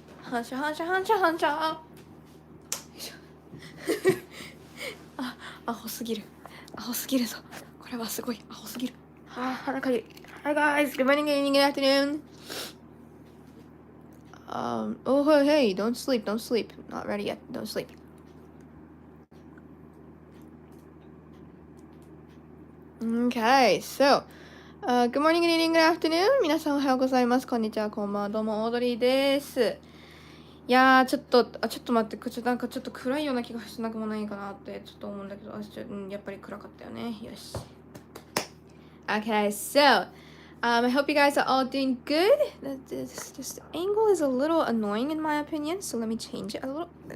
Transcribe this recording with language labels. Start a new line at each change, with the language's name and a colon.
Japanese: 反射反射反射反射アホすぎるぞ。これはすごいアホすぎる。腹かゆい。
English: Hi guys, good morning, good evening, good afternoon. Oh hey, don't sleep. Not ready yet. Don't sleep. Okay, so, good morning, good evening, good afternoon.
Japanese: 皆さんおはようございます。こんにちは、こんばんは。どうも、オードリーです。いやー、ちょっと待って、なんかちょっと暗いような気がしなくもないかなってちょっと思うんだけど、やっぱり暗かったよね。よし。
English: Okay, so, I hope you guys are all doing good. This angle is a little annoying in my opinion, so let me change it a little.